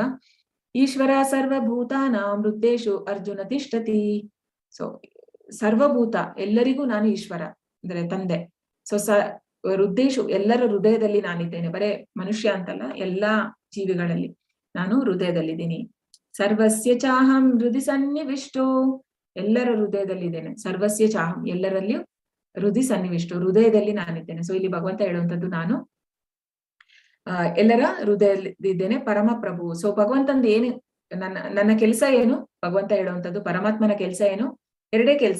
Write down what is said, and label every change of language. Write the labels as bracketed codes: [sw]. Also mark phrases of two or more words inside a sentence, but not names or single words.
[sa] ಈಶ್ವರ ಸರ್ವಭೂತಾನಾಂ ಹೃದ್ದೇಶು ಅರ್ಜುನ ತಿಷ್ಠತಿ. [kn] ಸೊ ಸರ್ವಭೂತ, ಎಲ್ಲರಿಗೂ ನಾನು ಈಶ್ವರ ಅಂದ್ರೆ ತಂದೆ. ಸೊ ಹೃದ್ದೇಶು, ಎಲ್ಲರ ಹೃದಯದಲ್ಲಿ ನಾನಿದ್ದೇನೆ. ಬರೇ ಮನುಷ್ಯ ಅಂತಲ್ಲ, ಎಲ್ಲಾ ಜೀವಿಗಳಲ್ಲಿ ನಾನು ಹೃದಯದಲ್ಲಿದ್ದೀನಿ. [sa] ಸರ್ವಸ್ಯ ಚಾಹಂ ಹೃದಯ ಸನ್ನಿವಿಷ್ಟೋ, [kn] ಎಲ್ಲರ ಹೃದಯದಲ್ಲಿದ್ದೇನೆ. [sa] ಸರ್ವಸ್ಯ ಚಾಹಂ, [kn] ಎಲ್ಲರಲ್ಲಿಯೂ [sa] ಹೃದಯ ಸನ್ನಿವಿಷ್ಟೋ, [kn] ಹೃದಯದಲ್ಲಿ ನಾನಿದ್ದೇನೆ. ಸೊ ಇಲ್ಲಿ ಭಗವಂತ ಹೇಳುವಂಥದ್ದು, ನಾನು ಎಲ್ಲರ ಹೃದಯದಲ್ಲಿದ್ದೇನೆ, ಪರಮ ಪ್ರಭು. ಸೊ ಭಗವಂತಂದು ಏನು, ನನ್ನ ಕೆಲಸ ಏನು, ಭಗವಂತ ಹೇಳುವಂಥದ್ದು ಪರಮಾತ್ಮನ ಕೆಲಸ ಏನು, ಎರಡೇ ಕೆಲಸ.